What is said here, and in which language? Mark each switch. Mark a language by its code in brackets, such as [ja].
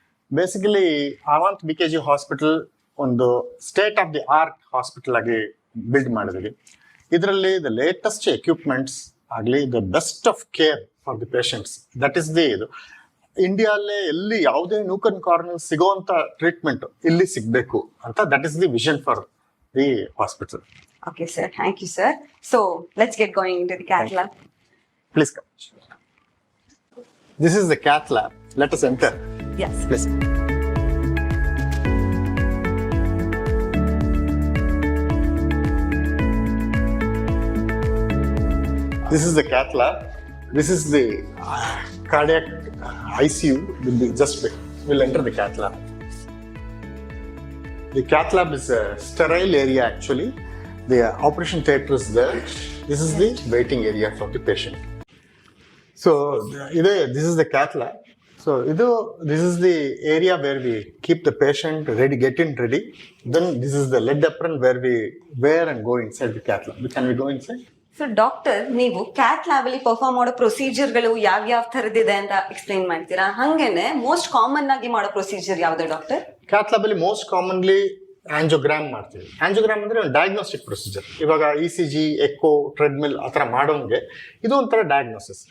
[kn] Basically avant BKG hospital ಒಂದು state of the art hospital ಆಗಿ build ಮಾಡಿದ್ವಿ. [en] ಇದರಲ್ಲಿ the latest equipments ಆಗಲಿ, the best of care for the patients. That is the [kn] ಇದು ಇಂಡಿಯಾಲ್ಲೇ ಎಲ್ಲಿ ಯಾವುದೇ ನೂಕನ್ ಕಾರ್ನರ್ ಸಿಗೋಂತ ಟ್ರೀಟ್ಮೆಂಟ್ ಇಲ್ಲಿ ಸಿಗ್ಬೇಕು ಅಂತ. [en] That is the vision for the hospital. Okay sir, thank you sir. So let's get going into the cath lab. Please come. This is the cath lab. Let us enter. Yes please. This is the cath lab. This is the cardiac ICU. We'll enter the cath lab. The cath lab is a sterile area actually. The operation theatre is there. This is the waiting area for the patient. So this is the cath lab. So this is the area where we keep the patient ready, get in ready. Then this is the lead apron where we wear and go inside the cath lab. Can we go inside? [kn] So doctor, ನೀವು cath lab ಅಲ್ಲಿ perform ಮಾಡೋ ಪ್ರೊಸೀಜರ್ಗಳು ಯಾವ ತರದಿದೆ ಅಂತ explain ಮಾಡ್ತೀರಾ? ಹಂಗೇನೆ most common ಆಗಿ ಮಾಡೋ procedure ಯಾವ್ದು ಡಾಕ್ಟರ್? ಕ್ಯಾತ್ ಲ್ಯಾಬ್ ಅಲ್ಲಿ ಮೋಸ್ಟ್ ಕಾಮನ್ಲಿ ಆಂಜಿಯೋಗ್ರಾಮ್ ಮಾಡ್ತೀವಿ. ಆಂಜಿಯೋಗ್ರಾಮ್ ಅಂದ್ರೆ ಒಂದು ಡಯಾಗ್ನೋಸ್ಟಿಕ್ ಪ್ರೊಸೀಜರ್. ಇವಾಗ ECG, ಎಕೋ, ಟ್ರೆಡ್ಮಿಲ್ ಆ ಥರ ಮಾಡೋಂಗೆ ಇದು ಒಂಥರ ಡಯಾಗ್ನೋಸಿಸ್.